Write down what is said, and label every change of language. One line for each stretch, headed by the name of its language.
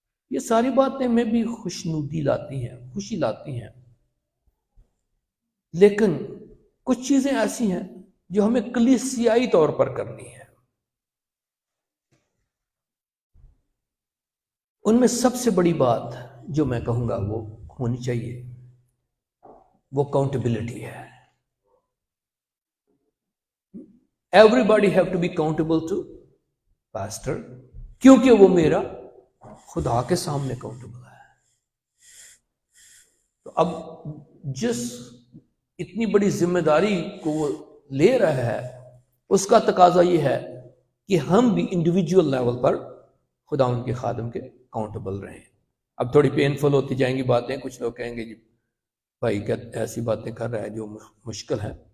Urdu: یہ ساری باتیں میں بھی خوشنودی لاتی ہیں، خوشی لاتی ہیں، لیکن کچھ چیزیں ایسی ہیں جو ہمیں کلیسیائی طور پر کرنی ہے. ان میں سب سے بڑی بات جو میں کہوں گا وہ ہونی چاہیے، وہ اکاؤنٹیبلٹی ہے.
English: Everybody have to be accountable to pastor،
Urdu: کیونکہ وہ میرا خدا کے سامنے accountable ہے. تو اب جس اتنی بڑی ذمہ داری کو وہ لے رہا ہے اس کا تقاضا یہ ہے کہ ہم بھی انڈیویجول لیول پر خدا ان کے خادم کے accountable رہیں. اب تھوڑی پینفل ہوتی جائیں گی باتیں، کچھ لوگ کہیں گے جی بھائی کیا ایسی باتیں کر رہا ہے جو مشکل ہے.